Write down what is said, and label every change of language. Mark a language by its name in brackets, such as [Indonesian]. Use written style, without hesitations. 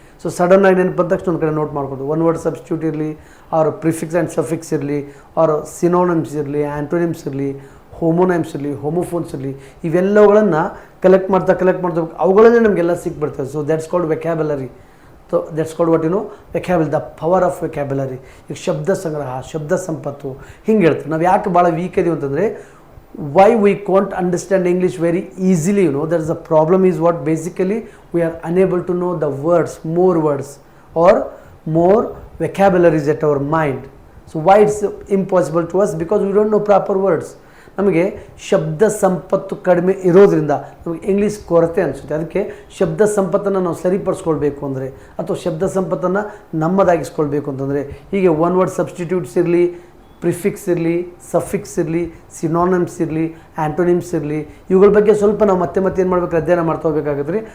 [Kannada] So ಸಡನ್ನಾಗಿ ನೆನಪು ಬಂದ ತಕ್ಷಣ ಒಂದು ಕಡೆ ನೋಟ್ ಮಾಡ್ಬೋದು. ಒನ್ ವರ್ಡ್ ಸಬ್ಸ್ಟಿಟ್ಯೂಟ್ ಇರಲಿ, ಅವ್ರ ಪ್ರಿಫಿಕ್ಸ್ ಆ್ಯಂಡ್ ಸಫಿಕ್ಸ್ ಇರಲಿ, ಅವ್ರ ಸಿನೋನಿಮ್ಸ್ ಇರಲಿ, ಆ್ಯಂಟೋನಿಮ್ಸ್ ಇರಲಿ, ಹೋಮೋನೈಮ್ಸ್ ಇರಲಿ, ಹೋಮೋಫೋನ್ಸ್ ಇರಲಿ, ಇವೆಲ್ಲವುಗಳನ್ನು ಕಲೆಕ್ಟ್ ಮಾಡ್ತಾ ಅವುಗಳಲ್ಲೇ ನಮಗೆಲ್ಲ ಸಿಕ್ಬಿಡ್ತದೆ. [English] So that's called vocabulary. So that's called what vocabulary, the power of vocabulary. [Kannada] ಈಗ ಶಬ್ದ ಸಂಗ್ರಹ, ಶಬ್ದ ಸಂಪತ್ತು, ಹಿಂಗೆ ಹೇಳ್ತೀವಿ. ನಾವು ಯಾಕೆ ಭಾಳ ವೀಕ್ ಇದೀವಿ ಅಂತಂದರೆ, [English] why we can't understand English very easily, that is the problem. Is what basically we are unable to know the words or more vocabularies at our mind. So why it's impossible to us? Because we don't know proper words. [Kannada] ನಮಗೆ ಶಬ್ದ ಸಂಪತ್ತು ಕಡಿಮೆ ಇರೋದ್ರಿಂದ ನಮಗೆ English ಕೊರತೆ ಅನಿಸುತ್ತೆ. ಅದಕ್ಕೆ ಶಬ್ದ ಸಂಪತ್ತನ್ನು ನಾವು ಸರಿಪಡಿಸ್ಕೊಳ್ಬೇಕು ಅಂದರೆ, ಅಥವಾ ಶಬ್ದ ಸಂಪತ್ತನ್ನು ನಮ್ಮದಾಗಿಸ್ಕೊಳ್ಬೇಕು ಅಂತಂದರೆ, ಹೀಗೆ ಒನ್ ವರ್ಡ್ ಸಬ್ಸ್ಟಿಟ್ಯೂಟ್ಸ್ ಇರಲಿ, ಪ್ರಿಫಿಕ್ಸ್ ಇರಲಿ, ಸಫಿಕ್ಸ್ ಇರಲಿ, ಸಿನೋನಿಮ್ಸ್ ಇರಲಿ, ಆ್ಯಂಟೋನಿಮ್ಸ್ ಇರಲಿ, ಇವುಗಳ ಬಗ್ಗೆ ಸ್ವಲ್ಪ ನಾವು ಮತ್ತೆ ಏನು ಮಾಡಬೇಕು, ಅಧ್ಯಯನ ಮಾಡ್ತಾ ಹೋಗಬೇಕಾಗುತ್ತೆ ರೀ.